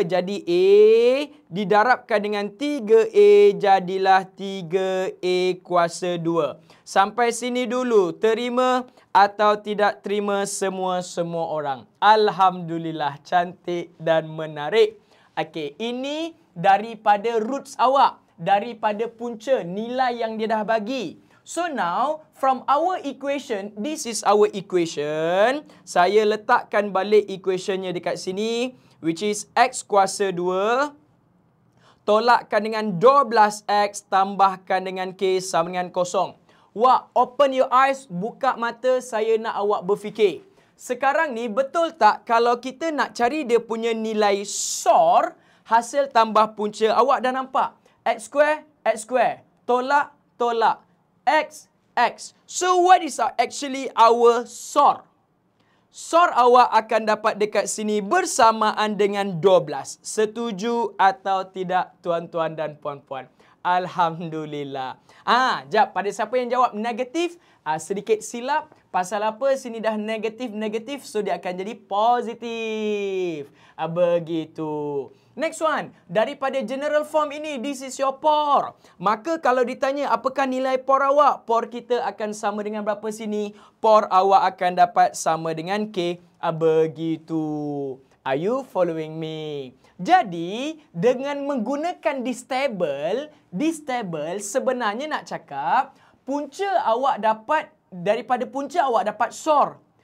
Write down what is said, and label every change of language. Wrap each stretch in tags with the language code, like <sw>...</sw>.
<ms>Jadi A didarabkan dengan 3A jadilah 3A kuasa 2. Sampai sini dulu. Terima atau tidak terima semua orang? Alhamdulillah, cantik dan menarik. Okey, ini daripada roots awak, daripada punca nilai yang dia dah bagi.</ms> <en>So now, from our equation, this is our equation.</en> <ms>Saya letakkan balik equationnya dekat sini,</ms> <en>which is</en> <ms>X kuasa 2. Tolakkan dengan 12X, tambahkan dengan K sama dengan 0. Wah,</ms> <en>open your eyes,</en> <ms>buka mata, saya nak awak berfikir. Sekarang ni betul tak kalau kita nak cari dia punya nilai SOR, hasil tambah punca, awak dah nampak. X square, tolak, X.</ms> <en>So what is actually our SOR?</en> <ms>SOR awak akan dapat dekat sini bersamaan dengan 12. Setuju atau tidak tuan-tuan dan puan-puan? Alhamdulillah. Jap, pada siapa yang jawab negatif, sedikit silap. Pasal apa? Sini dah negatif, so dia akan jadi positif. Begitu.</ms> <en>Next one,</en> <ms>daripada</ms> <en>general form ini, this is your POR.</en> <ms>Maka kalau ditanya apakah nilai POR awak, POR kita akan sama dengan berapa sini? POR awak akan dapat sama dengan K. Begitu.</ms> <en>Are you following me?</en> <ms>Jadi, dengan menggunakan this table sebenarnya nak cakap, punca awak dapat, daripada punca awak dapat SOR.</ms>